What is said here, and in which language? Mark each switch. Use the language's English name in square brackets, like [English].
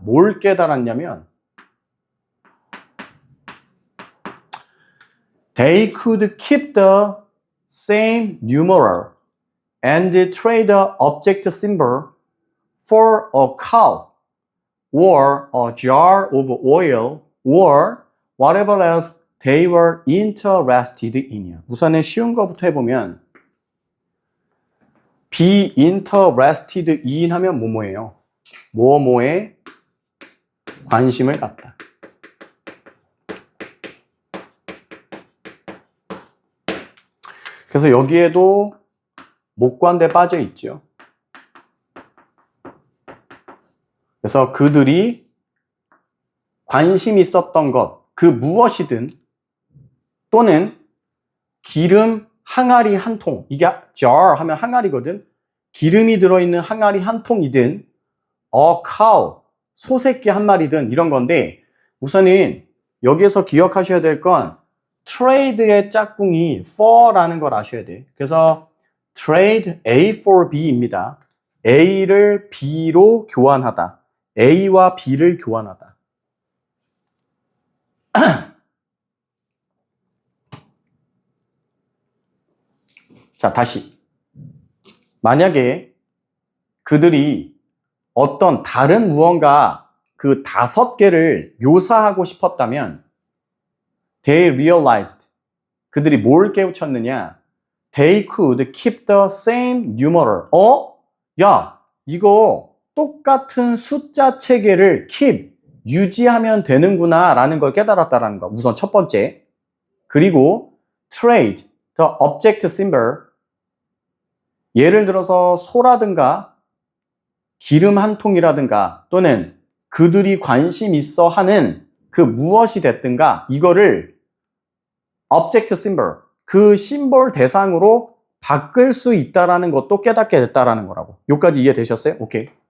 [Korean] 뭘 깨달았냐면, [English] they could keep the same numeral and trade the object symbol for a cow, or a jar of oil, or whatever else they were interested in. [Korean] 우선은 쉬운 거부터 해보면 [English] be interested in [Korean] 하면 뭐뭐예요? 뭐뭐에 관심을 갖다. 그래서 여기에도 목관대 빠져 있죠. 그래서 그들이 관심 있었던 것, 그 무엇이든, 또는 기름 항아리 한 통, 이게 jar 하면 항아리거든. 기름이 들어있는 항아리 한 통이든, a cow, 소새끼 한 마리든 이런 건데, 우선은 여기에서 기억하셔야 될 건 trade의 짝꿍이 for라는 걸 아셔야 돼. 그래서 trade A for B입니다. A를 B로 교환하다. A와 B를 교환하다. 자, 다시. 만약에 그들이 어떤 다른 무언가 그 5개를 묘사하고 싶었다면 [English] they realized, [Korean] 그들이 뭘 깨우쳤느냐? [English] They could keep the same numeral. [Korean] 야, 이거 똑같은 숫자 체계를 keep, 유지하면 되는구나 라는 걸 깨달았다라는 거. 우선 첫 번째. 그리고 [English] trade the object symbol, [Korean] 예를 들어서 소라든가 기름 한 통이라든가 또는 그들이 관심 있어 하는 그 무엇이 됐든가 이거를 object symbol, 그 심볼 대상으로 바꿀 수 있다라는 것도 깨닫게 됐다라는 거라고. 여기까지 이해되셨어요? 오케이.